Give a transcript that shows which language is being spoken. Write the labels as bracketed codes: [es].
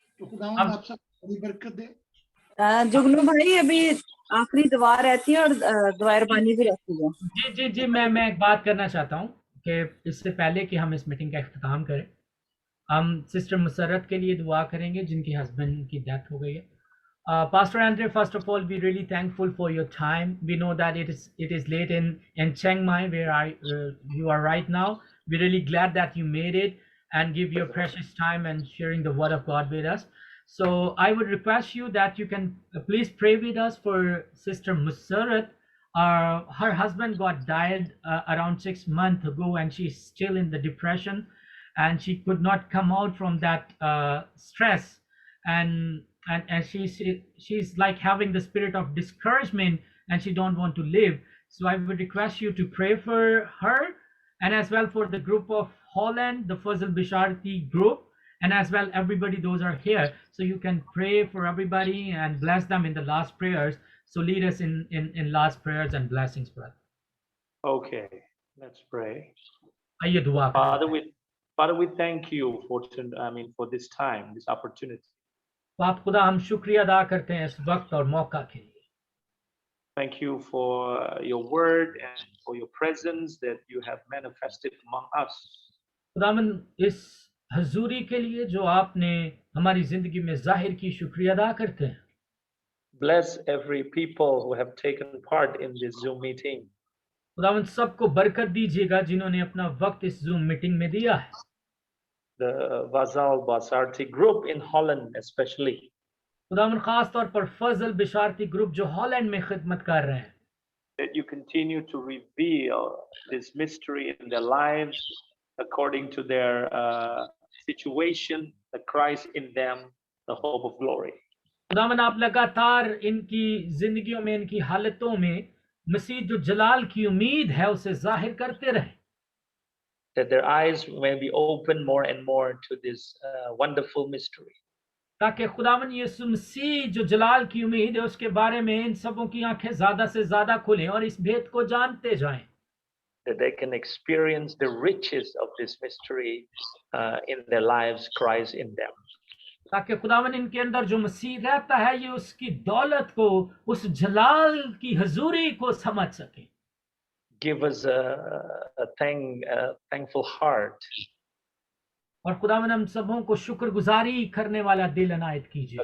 [hi] तो खुदावंद आप सब बड़ी बरकत दे। जुगनू भाई, अभी आखिरी दुआ रहती है और दुआ रबानी भी रहती है। जी जी जी, मैं एक बात करना चाहता हूँ कि इससे पहले कि हम इस मीटिंग का इख्तिताम करें, हम सिस्टर मुसर्रत के लिए दुआ करेंगे जिनके हस्बैंड की डेथ हो गई है। [en] Pastor Andre, first of all, we're really thankful for your time. We know that it is late in Chiang Mai, where you are right now. We're really glad that you made it and give your precious time and sharing the word of God with us. So I would request you that you can please pray with us for Sister Musarrat. Her husband got died around 6 months ago, and she's still in the depression, and she could not come out from that stress, and she's like having the spirit of discouragement, and she don't want to live. So I would request you to pray for her, and as well for the group of Holland, the Fazal Bisharti group, and as well everybody those are here. So you can pray for everybody and bless them in the last prayers. So lead us in last prayers and blessings, brother. Okay, let's pray. [hi] आइए दुआ करें। [en] Father, we thank you for this time, this opportunity. [hi] बाप खुदा, हम शुक्रिया अदा करते हैं इस वक्त और मौका के लिए। [en] Thank you for your word and for your presence that you have manifested among us. [hi] खुदावन, इस हजूरी के लिए जो आपने हमारी जिंदगी में जाहिर की, शुक्रिया अदा करते हैं। [en] Bless every people who have taken part in this Zoom meeting. [hi] खुदावन, सबको बरकत दीजिएगा जिन्होंने अपना वक्त इस जूम मीटिंग में दिया है। [en] The Fazal Bisharti group in Holland especially. [hi] खुदावन, खास तौर पर फजल बिशारती ग्रुप जो हॉलैंड में खिदमत कर रहे हैं। [en] That you continue to reveal this mystery in their lives according to their situation, the Christ in them, the hope of glory. [hi] खुदावन, आप लगातार इनकी जिंदगियों में, इनकी हालतों में मसीह जो जलाल की उम्मीद है उसे जाहिर करते रहे। [en] That their eyes may be open more and more to this wonderful mystery. [hi] ताकि खुदावन यीशु मसीह जो जलाल की उम्मीद है उसके बारे में इन सबों की आंखें ज्यादा से ज्यादा खुलें और इस भेद को जानते जाएं। [en] That they can experience the riches of this mystery in their lives, Christ in them. [hi] ताकि खुदावन इनके अंदर जो मसीह रहता है ये उसकी दौलत को, उस जलाल की हजूरी को समझ सके। [en] Give us a thankful heart. [hi] और खुदावन हम सबों को शुक्रगुजारी करने वाला दिल अनायत कीजिएगा।